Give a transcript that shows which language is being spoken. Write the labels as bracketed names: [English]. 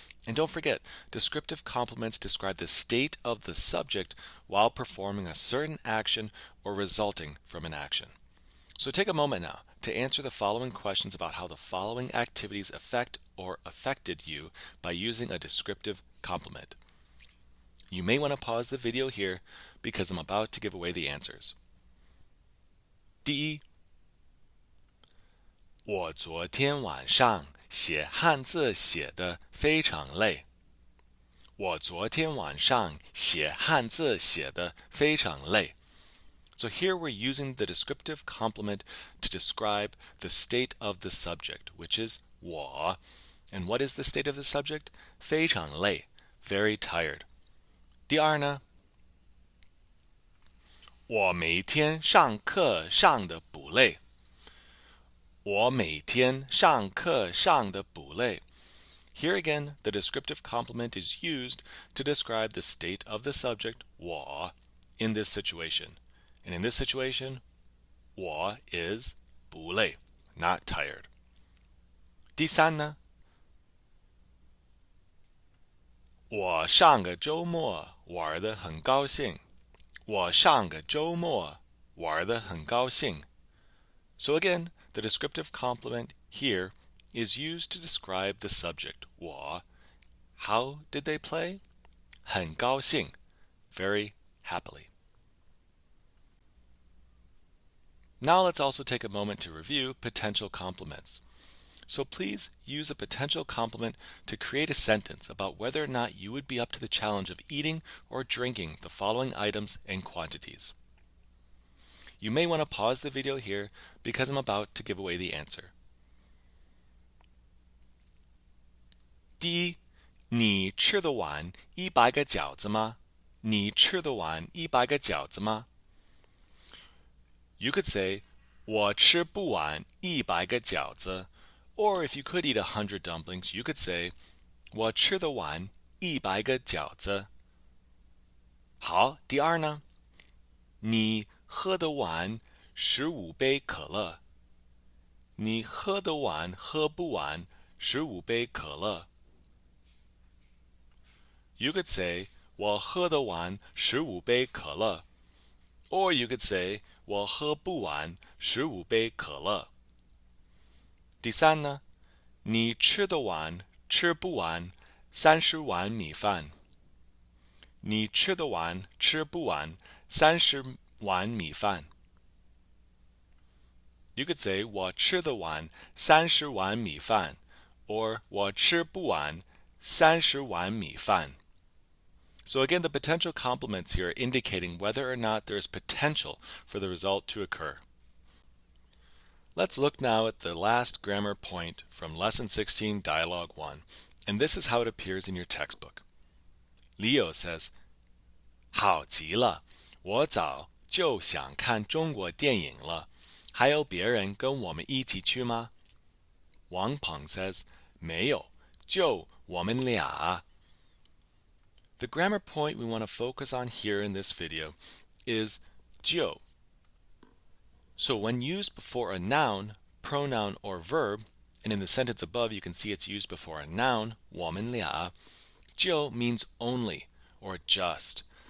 [English] And don't forget, descriptive complements describe the state of the subject while performing a certain action or resulting from an action. So take a moment now to answer the following questions about how the following activities affect or affected you by using a descriptive complement. You may want to pause the video here because I'm about to give away the answers. [Chinese] 第一，我昨天晚上写汉字写得非常累。我昨天晚上写汉字写得非常累。 [English] So here we're using the descriptive complement to describe the state of the subject, which is 我. And what is the state of the subject? [Chinese] 非常累, [English] very tired. [Chinese] 第二呢？我每天上课上得不累。我每天上课上得不累。 [English] Here again, the descriptive complement is used to describe the state of the subject, 我, in this situation. And in this situation, 我 is [Chinese] 不累, [English] not tired. [Chinese] 第三呢？我上个周末玩得很高兴。我上个周末玩得很高兴。 [English] So again, the descriptive complement here is used to describe the subject, 我. How did they play? [Chinese] 很高兴, [English] very happily. Now let's also take a moment to review potential complements. So please use a potential complement to create a sentence about whether or not you would be up to the challenge of eating or drinking the following items and quantities. You may want to pause the video here because I'm about to give away the answer. [Chinese] 第一，你吃得完100个饺子吗？你吃得完100个饺子吗？ [English] You could say, [Chinese] 我吃不完100个饺子. [English] Or if you could eat 100 dumplings, you could say, 我吃得完100个饺子. [Chinese] 好，第二呢？你喝得完15杯可乐。你喝得完喝不完15杯可乐。 [English] You could say, [Chinese] 我喝得完15杯可乐。 [English] Or you could say, [Chinese] 我喝不完15杯可乐。第三呢？你吃得完吃不完30碗米饭。你吃得完吃不完30碗米饭。 [English] You could say, [Chinese] 我吃得完30碗米饭。 [English] Or [Chinese] 我吃不完30碗米饭。 [English] So again, the potential complements here are indicating whether or not there is potential for the result to occur. Let's look now at the last grammar point from Lesson 16, Dialogue 1. And this is how it appears in your textbook. Leo says, [Chinese] 好极了，我早就想看中国电影了。还有别人跟我们一起去吗？ [English] Wang Peng says, [Chinese] 没有，就我们俩。 [English] The grammar point we want to focus on here in this video is 就. So when used before a noun, pronoun, or verb, and in the sentence above you can see it's used before a noun, 我们俩, 就 means only or just.